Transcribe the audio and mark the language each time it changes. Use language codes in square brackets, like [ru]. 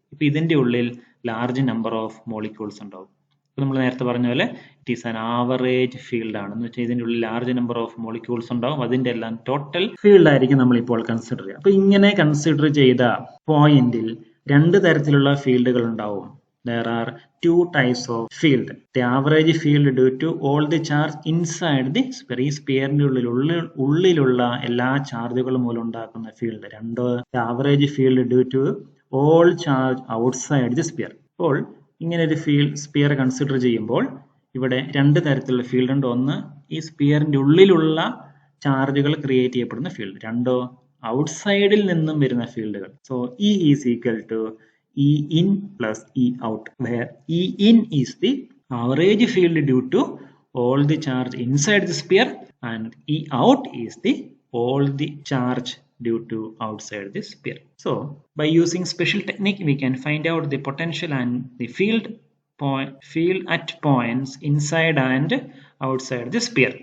[ml] ഇപ്പൊ ഇതിന്റെ ഉള്ളിൽ ലാർജ് നമ്പർ ഓഫ് മോളിക്യൂൾസ് ഉണ്ടാവും. നമ്മൾ നേരത്തെ പറഞ്ഞ പോലെ [en] it is an average field [ml] ആണ്. എന്ന് വെച്ചാൽ ഇതിൻ്റെ ഉള്ളിൽ ലാർജ് നമ്പർ ഓഫ് മോളിക്യൂൾസ് ഉണ്ടാവും. അതിന്റെ എല്ലാം ടോട്ടൽ ഫീൽഡ് ആയിരിക്കും നമ്മൾ ഇപ്പോൾ കൺസിഡർ ചെയ്യുക. അപ്പൊ ഇങ്ങനെ കൺസിഡർ ചെയ്ത പോയിന്റിൽ രണ്ട് തരത്തിലുള്ള ഫീൽഡുകൾ ഉണ്ടാവും. [en] There are two types of field. The average field due to all the charge inside the sphere. [ml] ഈ സ്പിയറിന്റെ ഉള്ളിലുള്ള എല്ലാ ചാർജുകളും മൂലം ഉണ്ടാക്കുന്ന ഫീൽഡ്. രണ്ട്, [en] the average field due to all charge outside the sphere. [ml] അപ്പോൾ ഇങ്ങനെ ഒരു സ്പിയർ കൺസിഡർ ചെയ്യുമ്പോൾ ഇവിടെ രണ്ട് തരത്തിലുള്ള ഫീൽഡ് ഉണ്ട്. ഒന്ന് ഈ സ്പിയറിന്റെ ഉള്ളിലുള്ള ചാർജുകൾ ക്രിയേറ്റ് ചെയ്യപ്പെടുന്ന ഫീൽഡ്. രണ്ടോ ഔട്ട്സൈഡിൽ നിന്നും വരുന്ന ഫീൽഡുകൾ. [en] So E is equal to E in plus E out, where E in is the average field due to all the charge inside the sphere and E out is the all the charge due to outside the sphere. So by using special technique we can find out the potential and the field at points inside and outside the sphere.